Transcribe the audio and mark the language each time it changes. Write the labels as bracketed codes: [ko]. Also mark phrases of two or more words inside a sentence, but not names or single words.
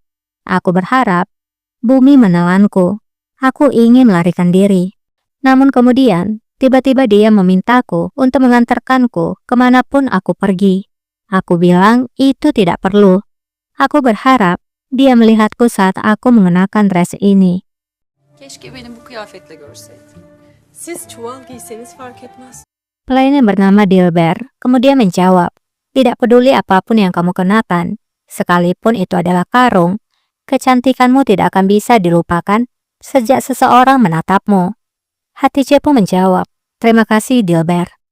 [id] Aku berharap bumi menelanku. Aku ingin melarikan diri. Namun kemudian, tiba-tiba dia memintaku untuk mengantarkanku kemanapun aku pergi. Aku bilang itu tidak perlu. Aku berharap dia melihatku saat aku mengenakan dress ini. [tr] Keşke beni bu kıyafetle görseydin. Siz çuval giyseniz fark etmez. [id] Pelayan yang bernama Dilber kemudian menjawab, tidak peduli apapun yang kamu kenakan, sekalipun itu adalah karung, kecantikanmu tidak akan bisa dilupakan sejak seseorang menatapmu. Hatice pun menjawab, terima kasih Dilber.